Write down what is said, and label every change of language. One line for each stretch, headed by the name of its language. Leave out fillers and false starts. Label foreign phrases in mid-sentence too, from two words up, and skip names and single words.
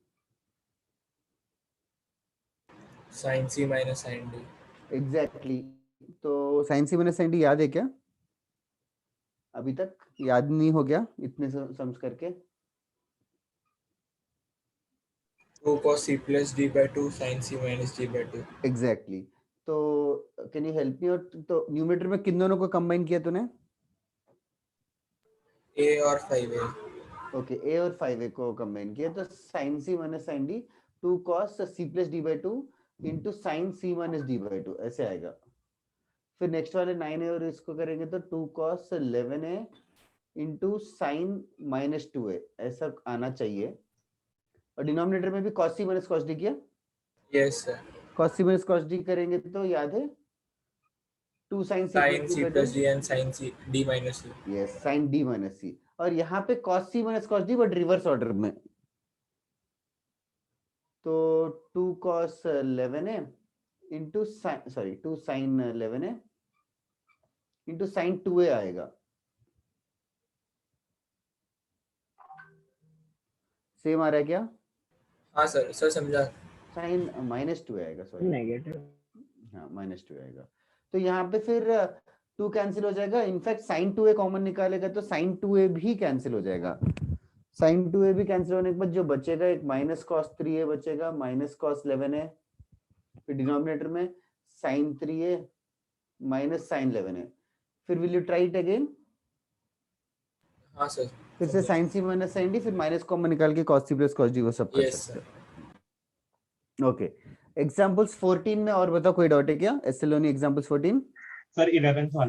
English: sin c minus sin d।
Hindi: एग्जैक्टली। तो
English: sine c minus sine d
Hindi: याद है क्या? अभी तक याद नहीं हो गया इतने सम्स करके?
English: 2 cos c plus d by 2 sin c minus d by 2। एग्जैक्टली। तो can you help me out?
Hindi: तो न्यूमरेटर में किन दोनों को कंबाइन किया तूने? a और 5a। ओके, ए और 5a को कंबाइन किया, तो
English: sine c minus sine d 2 cos c plus d by 2
Hindi: into sin c minus d by 2 ऐसे आएगा। फिर नेक्स्ट वाले 9a और इसको करेंगे तो
English: 2 cos 11a into sin minus 2a
Hindi: ऐसा आना चाहिए। और डिनोमिनेटर में भी
English: cos c minus cos d
Hindi: किया?
English: yes sir. cos c minus cos d
Hindi: करेंगे तो याद है 2 sin c
English: sin c plus d and sin c d minus c।
Hindi: यस,
English: sin d minus c।
Hindi: और यहाँ पे
English: cos c minus cos d but reverse order
Hindi: में, तो
English: 2 cos 11a into sin,
Hindi: सॉरी
English: 2 sin 11a into sin 2a
Hindi: आएगा। सेम आ रहा है क्या? हाँ सर, सर समझा। sin -2 आएगा, सॉरी नेगेटिव। हाँ -2 आएगा। तो यहाँ पे फिर 2 कैंसिल हो जाएगा। इनफैक्ट sin 2a कॉमन निकालेगा तो sin 2a भी कैंसिल हो जाएगा। sin 2a भी कैंसिल होने के बाद जो बचेगा एक
English: minus cos 3a
Hindi: बचेगा,
English: minus cos 11a,
Hindi: फिर डिनोमिनेटर में
English: sin 3a minus sin 11a. फिर will you try it again?
Hindi: हाँ सर। फिर से
English: sin c minus sin d,
Hindi: फिर माइनस कॉमन निकाल के
English: cos c plus cos d
Hindi: वो सब कर यस सकते सर। हैं। ओके, एग्जांपल्स 14 में और बताओ कोई डाउट है क्या? एसएलओनी एग्जांपल्स 14 सर 11th वाला।